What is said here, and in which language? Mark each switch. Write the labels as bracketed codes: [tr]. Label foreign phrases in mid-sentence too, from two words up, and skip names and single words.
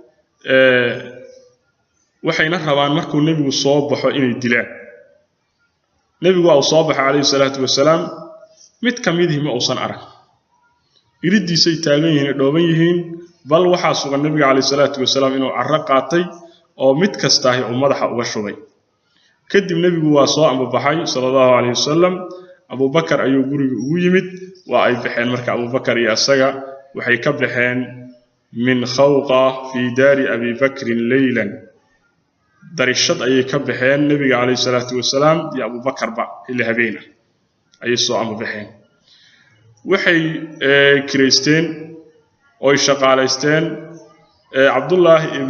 [so] waxayna rabaan markuu nabigu soo baxo inay dilaan nabigu waa soo baxay kaleey [ar] الصلاة والسلام [so] mid kamidii ma uusan arag iridiisay taagan yihiin dhooban yihiin bal waxa sugan nabiga kaleey salaatu wasalaam inuu carra qaatay oo mid kasta uu madaxa uga shubay kadib nabigu waa soo ambabaxay [ar] صلى الله عليه وسلم [so] Abu Bakar ayuu guriga ugu yimid waa ay baxeen marka Abu Bakar iyo asaga waxay ka baxeen [ar] من خوخة في دار أبي بكر ليلا [so] darishad ayay ka baxeen nabiga kaleey [ar] الصلاة والسلام [so] iyo Abu Bakar ba ilaa habeena ay soo ambabaxeen waxay kireysteen oo shaqaaleysteen Abdullah ibn